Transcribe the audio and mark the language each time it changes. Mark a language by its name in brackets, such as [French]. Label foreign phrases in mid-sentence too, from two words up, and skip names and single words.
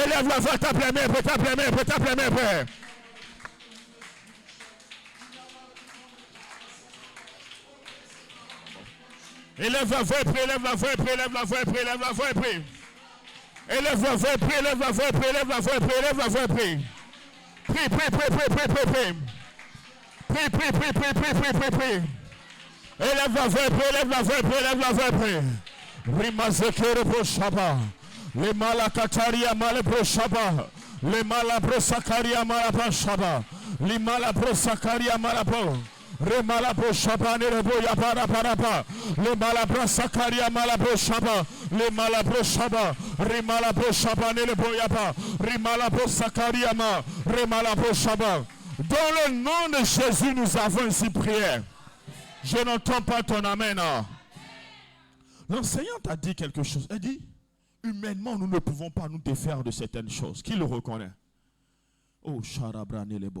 [French] Élève la voix, tape les mains, tape les mains, tape les mains. Élève la voix, élève la voix, élève la voix, élève la voix, élève la voix, élève la voix, élève la voix, élève la voix, prie. Prie, prie, prie, prie, prie, prie, prie. Prie, prie, prie, prie, prie, prie, prie, prie. Élève la voix, élève la voix, élève la voix, prie. Rimazekere proshaba. Le malakataria male proshaba. Le malabrosakaria malapashaba. Le malabrosakaria malapo. Remalabo shaba nerebo ya para pa. Le malabro sakaria malabo shaba. Le malabro shaba. Remalabo shaba nerebo ya pa. Remalabo sakaria ma. Remalabo shaba. Dans le nom de Jésus, nous avons ainsi prié. Je n'entends pas ton amen. L'enseignante a dit quelque chose. Elle dit, humainement, nous ne pouvons pas nous défaire de certaines choses. Qui le reconnaît? Oh, Charabranélébo.